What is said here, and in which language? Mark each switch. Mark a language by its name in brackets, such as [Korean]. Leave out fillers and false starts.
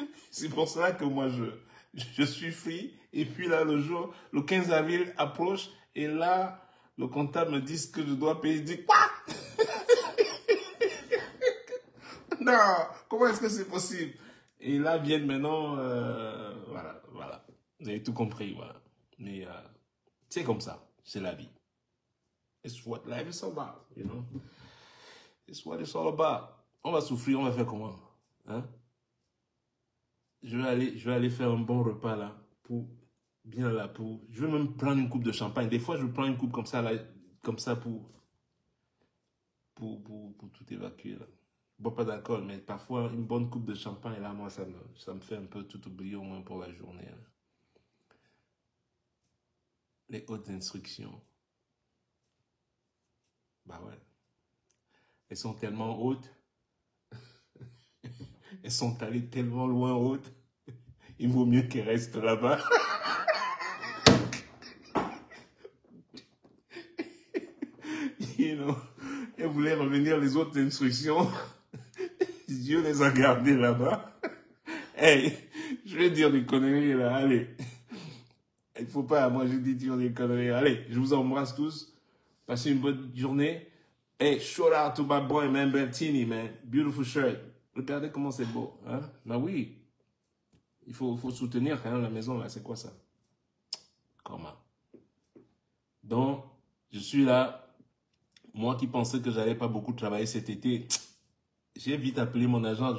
[French] C'est pour ça que moi je suis free. Et puis là, le 15 avril approche et là, le comptable me dit ce que je dois payer. Je dis quoi? Non, comment est-ce que c'est possible? Et là viennent maintenant, voilà. Vous avez tout compris, voilà. Mais c'est comme ça, c'est la vie. [English] It's what life is about, you know. It's what it's all about. [French] On va souffrir, on va faire comment? Hein? Je vais aller faire un bon repas là, je vais même prendre une coupe de champagne. Des fois, je prends une coupe comme ça là, pour tout évacuer là. Je bois pas d'alcool, mais parfois une bonne coupe de champagne là, moi ça me fait un peu tout oublier au moins pour la journée. Là. Les hautes instructions. Bah ouais. Elles sont tellement hautes. Elles sont allées tellement loin hautes. Il vaut mieux qu'elles restent là-bas. [English] You know, [French] elles voulaient revenir les autres instructions. Dieu les a gardées là-bas. Hey, je vais dire des conneries là, allez. Il faut pas, moi je dis dire des conneries. Allez, je vous embrasse tous. Passez une bonne journée. [English] Hey, shout out to my boy, man, Bertini, man. Beautiful shirt. [French] Regardez comment c'est beau. Hein? Bah oui. Il faut soutenir quand même la maison, là. C'est quoi ça? Comment? Donc, je suis là. Moi qui pensais que j'allais pas beaucoup travailler cet été, j'ai vite appelé mon agent.